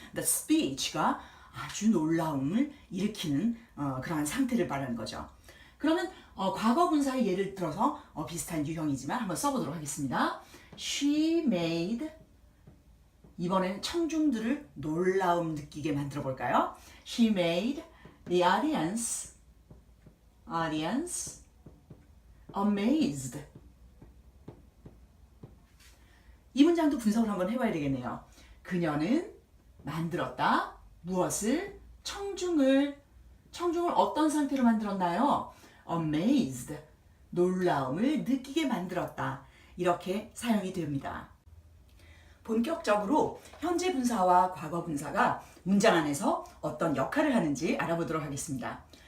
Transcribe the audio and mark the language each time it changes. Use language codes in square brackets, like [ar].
[en] The speech [ko] 가 아주 놀라움을 일으키는 그러한 상태를 말하는 거죠. 그러면 과거 분사의 예를 들어서 비슷한 유형이지만 한번 써보도록 하겠습니다. [en] She made, [ko] 이번에는 청중들을 놀라움 느끼게 만들어 볼까요? [en] She made the audience amazed. [ko] 이 문장도 분석을 한번 해봐야 되겠네요. 그녀는 만들었다. 무엇을? 청중을 어떤 상태로 만들었나요? amazed, 놀라움을 느끼게 만들었다. 이렇게 사용이 됩니다. 본격적으로 현재 분사와 과거 분사가 문장 안에서 어떤 역할을 하는지 알아보도록 하겠습니다.